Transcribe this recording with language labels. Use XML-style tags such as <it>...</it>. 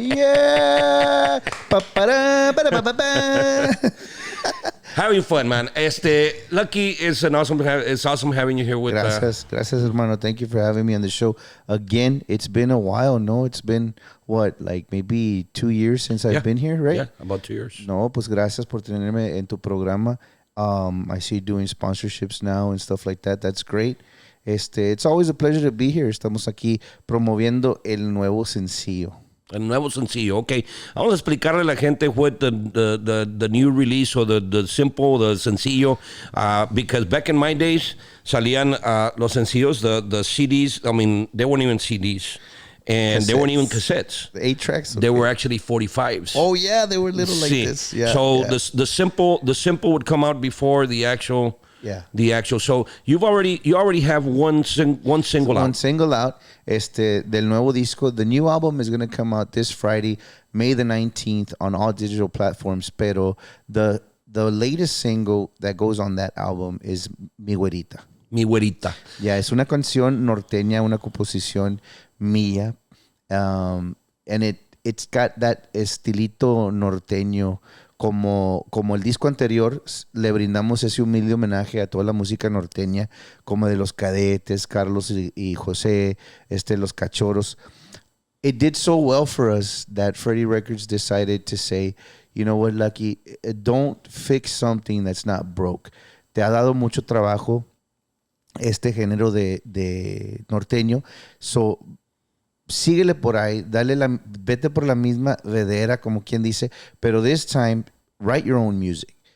<en>Yeah. Having fun, man. Lucky, it's awesome having you here with us.</en> <es>Gracias, hermano.</es> <en>Thank you for having me on the show. Again, it's been a while, no? It's been, like maybe 2 years since I've been here, right? Yeah, about 2 years.</en> <es>No, pues gracias por tenerme en tu programa.</es> <en>I see you doing sponsorships now and stuff like that. That's great. It's always a pleasure to be here.</en> <es>Estamos aquí promoviendo el nuevo sencillo. El nuevo sencillo, okay. Vamos a explicarle a la gente what the new release or the sencillo, because back in my days salían los sencillos, the CDs.</es> <en>I mean, they weren't even CDs. And they weren't even cassettes. The 8 tracks. Okay. They were actually 45s. Oh yeah, they were little like this. Yeah. So the simple would come out before the actual. Yeah. The actual. So you already have one single out. One single out.</en> <es>Del nuevo disco.</es> <en>The new album is going to come out this Friday, May the 19th, on all digital platforms. Pero the latest single that goes on that album is Mi Güerita. Mi Güerita.</en> <es>Yeah, es una canción norteña, una composición mía,</es> <en>and it's got that</en> <es>estilito norteño como el disco anterior. Le brindamos ese humilde homenaje a toda la música norteña, como de los Cadetes, Carlos y José, los Cachorros.</es> <en>It did so well for us that Freddie Records decided to say, you know what, Lucky, don't fix something that's not broke.</en> <es>Te ha dado mucho trabajo este género de norteño, so síguele por ahí, vete por la misma vedera, como quien dice, pero</es> <en>this time, write your own music.</en>